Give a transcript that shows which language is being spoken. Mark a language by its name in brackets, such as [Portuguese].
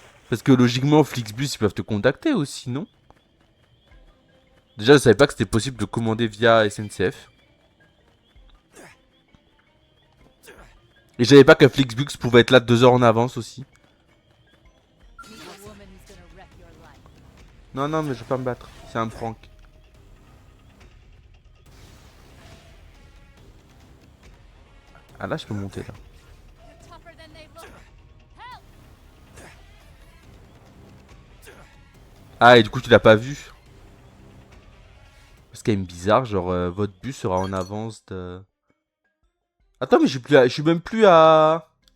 [French] Parce que logiquement Flixbus ils peuvent te contacter aussi, non? Déjà, je savais pas que c'était possible de commander via SNCF. Et je savais pas que Flixbus pouvait être là 2 heures en avance aussi. [English] Meet a woman who's gonna wreck your life. [French] Non, non, mais je vais pas me battre. C'est un prank. Ah là, je peux monter là. [English] You're tougher than they look. Help! [French] Ah, et du coup, tu l'as pas vu. C'est quand même bizarre, genre, votre bus sera en avance de... Attends, mais je suis même plus à...